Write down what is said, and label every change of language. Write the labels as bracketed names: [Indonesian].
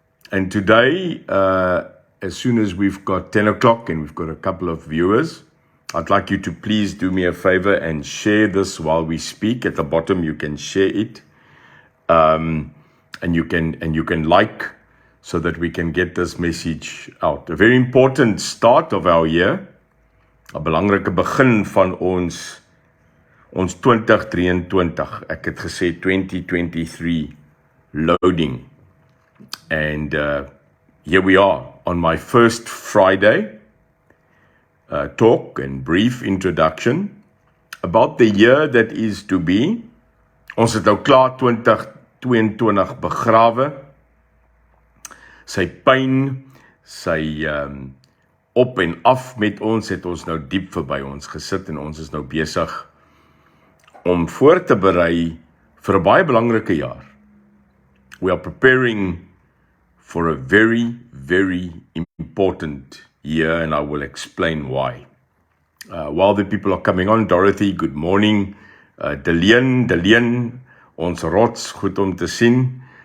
[English] And today, as soon as we've got 10 o'clock and we've got a couple of viewers, I'd like you to please do me a favor and share this while we speak. At the bottom, you can share it, and you can like, so that we can get this message out. A very important start of our year. [Afrikaans] 'n belangrike begin van ons 2023. Ek het gesê 2023 loading. [English] And here we are on my first Friday talk and brief introduction about the year that is to be. [Afrikaans] Ons het nou klaar 2022 begrawe. Sy pyn, sy op en af met ons het ons nou diep verby ons gesit en ons is nou besig om voor te berei vir 'n baie belangrike jaar. [English] We are preparing for a very, very important year, and I will explain why. While the people are coming on, Dorothy, good morning. Deleen, [Afrikaans] ons rots, goed om te sien.